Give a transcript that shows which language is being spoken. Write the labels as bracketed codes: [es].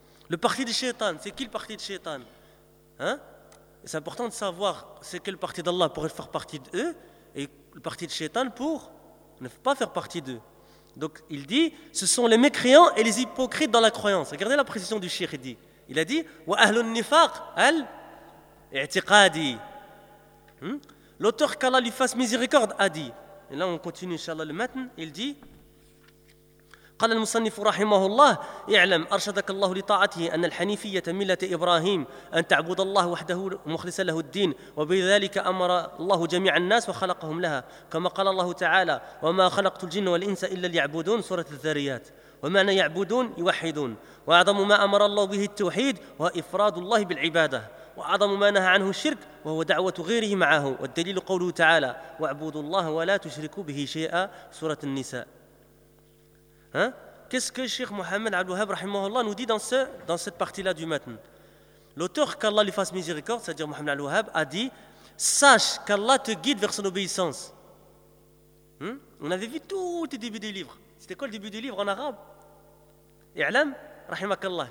[fr] Le parti de Shaitan, c'est qui le parti de Shaitan, hein? C'est important de savoir c'est quelle partie d'Allah pour faire partie d'eux et le parti de Shaitan pour ne pas faire partie d'eux. Donc il dit, ce sont les mécréants et les hypocrites dans la croyance. Regardez la précision du shaykh, il dit. Il a dit, « [ar] Wa ahlun nifaq al-i'tiqadi. [fr] » L'auteur qu'Allah lui fasse miséricorde a dit. Et là on continue, inshallah, le matin, il dit, [ar] قال المصنف رحمه الله اعلم أرشدك الله لطاعته أن الحنيفية ملة إبراهيم أن تعبد الله وحده مخلصا له الدين وبذلك أمر الله جميع الناس وخلقهم لها كما قال الله تعالى وما خلقت الجن والإنس إلا ليعبدون سورة الذاريات ومعنى يعبدون يوحدون وأعظم ما أمر الله به التوحيد وإفراد الله بالعبادة وأعظم ما نهى عنه الشرك وهو دعوة غيره معه والدليل قوله تعالى واعبدوا الله ولا تشركوا به شيئا سورة النساء. [fr] Hein? Qu'est-ce que Cheikh Mohamed Al-Wahhab rahimahullah nous dit dans cette partie-là du matin? L'auteur, qu'Allah lui fasse miséricorde, c'est-à-dire Mohamed Al-Wahhab, a dit, sache qu'Allah te guide vers son obéissance. Hein? On avait vu tout au début du livre. C'était quoi le début du livre en arabe? [ar] I'lam, rahimakallah.